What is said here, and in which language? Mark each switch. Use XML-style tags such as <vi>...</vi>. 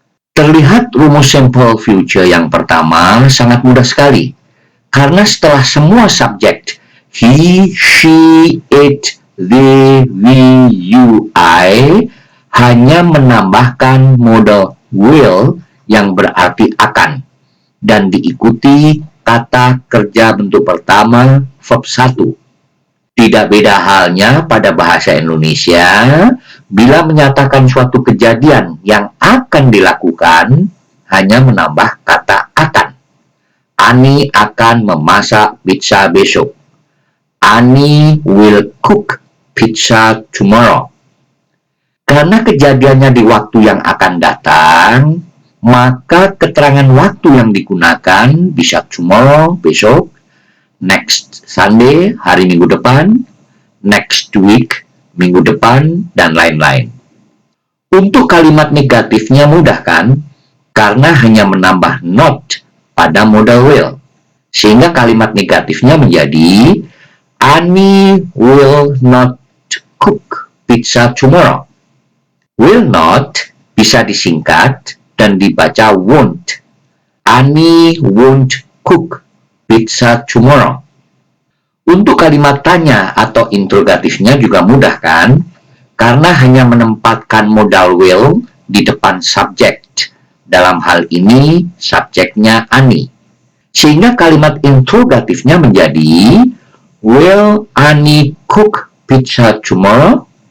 <id>Terlihat rumus simple future yang pertama sangat mudah sekali, karena setelah semua subjek he, she, it, they, we, you, I hanya menambahkan modal will yang berarti akan dan diikuti kata kerja bentuk pertama verb 1. Tidak beda halnya pada bahasa Indonesia, bila menyatakan suatu kejadian yang akan dilakukan, hanya menambah kata akan. Ani akan memasak pizza besok.</id> <en>Ani will cook pizza tomorrow.</en> <id>Karena kejadiannya di waktu yang akan datang, maka keterangan waktu yang digunakan bisa tomorrow, besok, next Sunday, hari minggu depan, next week, minggu depan, dan lain-lain. Untuk kalimat negatifnya mudah kan? Karena hanya menambah not pada modal will. Sehingga kalimat negatifnya menjadi</id> <en>Annie will not cook pizza tomorrow.</en> <id>Will not bisa disingkat dan dibaca won't.</id> <en>Annie won't cook pizza tomorrow.</en> <id>Untuk kalimat tanya atau interrogatifnya juga mudah kan? Karena hanya menempatkan modal will di depan subject. Dalam hal ini, subjeknya Annie. Sehingga kalimat interrogatifnya menjadi</id> <en>will Annie cook pizza tomorrow?</en>